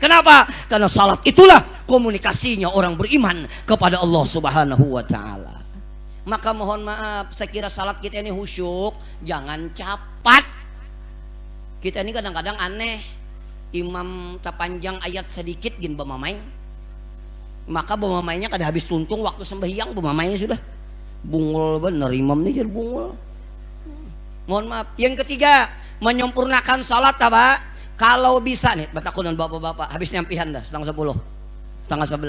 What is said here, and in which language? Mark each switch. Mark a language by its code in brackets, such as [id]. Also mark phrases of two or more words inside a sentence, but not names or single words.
[id] Kenapa? Karena salat itulah komunikasinya orang beriman kepada Allah [ar] سبحانه وتعالى. [id] Maka mohon maaf, saya kira salat kita ini khusyuk, jangan capat. Kita ini kadang-kadang aneh, [bjn] imam tapanjang ayat sedikit gin bamamai, maka bamamainya kada habis tuntung waktu sembahyang, bamamainya sudah bungul bener, imam ini jadi bungul. [id] Mohon maaf. Yang ketiga, menyempurnakan salat apa? Kalau bisa nih, [bjn] batakunan bapak-bapak, habis nyampihan [id] dah setengah 10, setengah 11.